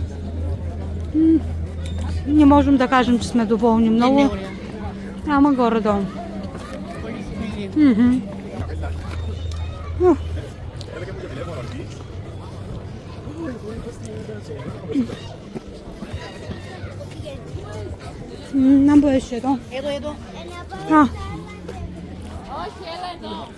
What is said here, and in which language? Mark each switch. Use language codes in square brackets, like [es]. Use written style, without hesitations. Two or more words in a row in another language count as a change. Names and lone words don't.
[bg] Не можем да кажем, че сме доволни много. Ама горе-долу. [el] Να μπορείς εδώ. Εδώ. Α. Όχι, έλα εδώ.